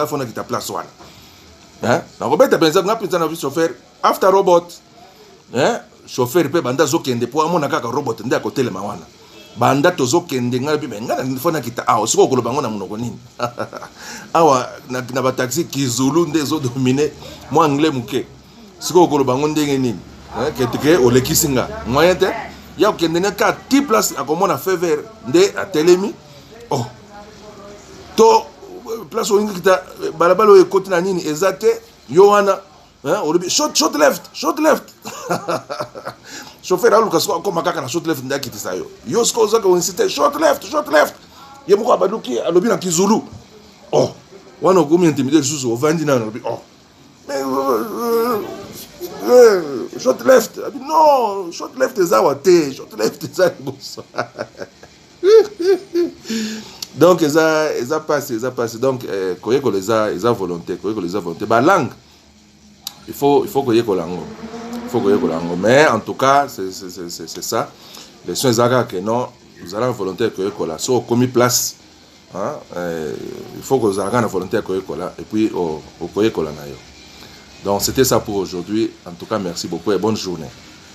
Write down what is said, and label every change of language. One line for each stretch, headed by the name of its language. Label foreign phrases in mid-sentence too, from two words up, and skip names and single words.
Lingala: fona kita place wana nakobeta mpenza nga mpenza na chauffeur after robot chauffeur pe banda zokende po amona kaka robot nde akotelema wana banda tozokende nga bibe nga fona kita siko koloba ngo na monoko nini awa na ba taxi kizulu nde ezodomine mo anglais muke siko koloba ngo ndenge nini ketike olekisinga moyen te ya kokende ne ka ti place akomona
French: feu vert
Lingala: nde atelemi to place olingi kita balabala oyo ekoti na nini eza te yo wana
English: short left
Lingala: chauffeur aluka siko akoma kaka na
English: short left
Lingala: nde akitisa yo siko ozaka oinsiste
English: short left
Lingala: ye moko abaluki alobi na kizulu wana okomi intimide lisusu ovandi nano alobi
English: short left
Lingala: non
English: short left
Lingala: eza awa te
English: short left
Lingala: eza liboso donc eza passe donc koyekola eza volonté balangue
French: il faut
Lingala: koyekola yango
French: mais en tout cas c'est ça les soins
Lingala: ezalaka
French: que non nous allons volontaire
Lingala: koyekola so okomi place
French: il faut
Lingala: kozalaka na volontaire koyekola
French: et puis
Lingala: okoyekola na yo.
French: Donc c'était ça pour aujourd'hui. En tout cas, merci beaucoup et bonne journée.